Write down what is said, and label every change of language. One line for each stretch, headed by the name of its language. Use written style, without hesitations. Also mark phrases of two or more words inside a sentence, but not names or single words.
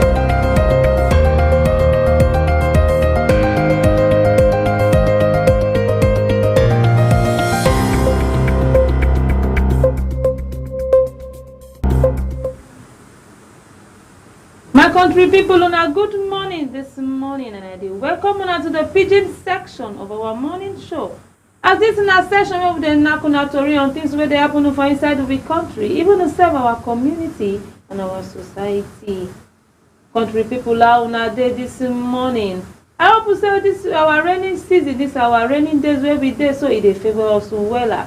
Nigerian Pidgin: My country people, on a good morning this morning, and I do welcome una to the pidgin section of our morning show. As this in a session where we dey knack una tori on things wey dey happen for inside of the country, even to serve our community and our society. Country people, how una dey this morning? I hope you say this our rainy season, this our raining days where we dey, so e dey favour us wella.